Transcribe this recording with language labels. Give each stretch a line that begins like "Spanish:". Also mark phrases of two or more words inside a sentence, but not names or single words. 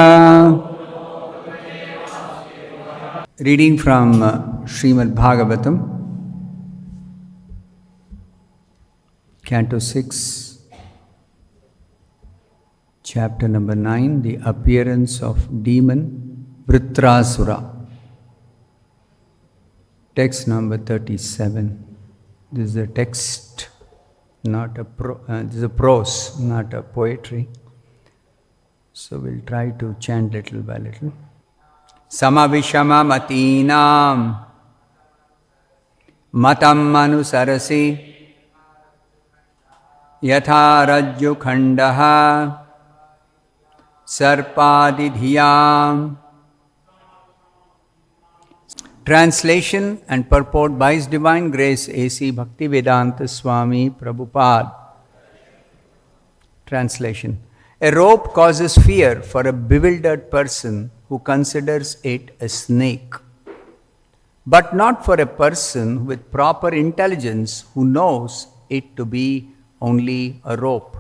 English: Reading from Srimad Bhagavatam, Canto 6, Chapter number 9, The Appearance of Demon Vṛkāsura. Text number 37. This is a text, not a this is a prose, not a poetry. So we'll try to chant little by little.
Sanskrit: Samavishama matinam matam manusarasi yatha rajyu khandaha sarpadidhiyam.
English: Translation and purport by His Divine Grace A.C. Bhaktivedanta Swami Prabhupada. Translation. A rope causes fear for a bewildered person who considers it a snake, but not for a person with proper intelligence who knows it to be only a rope.